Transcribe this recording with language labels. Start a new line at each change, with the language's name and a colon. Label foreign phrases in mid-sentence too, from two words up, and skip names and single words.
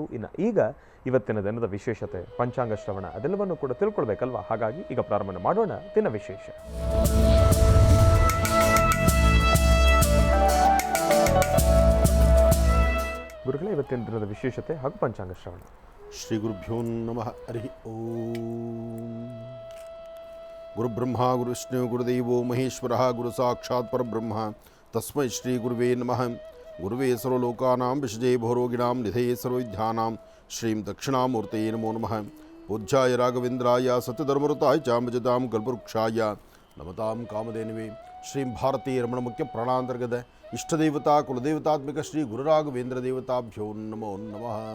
Kannada: ಇನ್ನು ಈಗ ಇವತ್ತಿನ ದಿನದ ವಿಶೇಷತೆ, ಪಂಚಾಂಗ ಶ್ರವಣ ಅದೆಲ್ಲವನ್ನು ಕೂಡ ತಿಳ್ಕೊಳ್ಬೇಕಲ್ವಾ? ಹಾಗಾಗಿ ಈಗ ಪ್ರಾರಂಭ ಮಾಡೋಣ ದಿನ ವಿಶೇಷ. ಗುರುಗಳೇ, ಇವತ್ತಿನ ದಿನದ ವಿಶೇಷತೆ ಹಾಗೂ ಪಂಚಾಂಗ ಶ್ರವಣ.
Sanskrit: ಶ್ರೀ ಗುರುಭ್ಯೋ ನಮಃ. ಹರಿ ಓಂ. ಗುರುಬ್ರಹ್ಮ ಗುರುವಿಷ್ಣು ಗುರುದೇವೋ ಮಹೇಶ್ವರ ಗುರು ಸಾಕ್ಷಾತ್ ಪರಬ್ರಹ್ಮ ತಸ್ಮೈ ಶ್ರೀ ಗುರುವೇ ನಮಃ. ಗುರುವೇ ಸರ್ವಲೋಕಾನಾಂ ವಿಷಜೇ ಭವರೋಗಿಣಾಂ ನಿಧಯೇ ಸರ್ವವಿದ್ಯಾನಾಂ ಶ್ರೀಂ ದಕ್ಷಿಣಾಮೂರ್ತಯೇ ನಮೋ ನಮಃ. ಪೂಜ್ಯಾಯ ರಾಘವೇಂದ್ರಾಯ ಸತ್ಯಧರ್ಮಋತಾಯ ಚಾಂಬಜತಾಂ ಕಲ್ಪವೃಕ್ಷಾಯ ನಮತಾಂ ಕಾಮಧೇನುವೆ. ಶ್ರೀಂ ಭಾರತೀಯ ರಮಣ ಮುಖ್ಯ ಪ್ರಾಣಾಂತರ್ಗತ ಇಷ್ಟದೇವತಾ ಕುಲದೇವತಾತ್ಮಿಕ ಶ್ರೀ ಗುರುರಾಘವೇಂದ್ರ ದೇವತಾಭ್ಯೋ ನಮೋ ನಮಃ.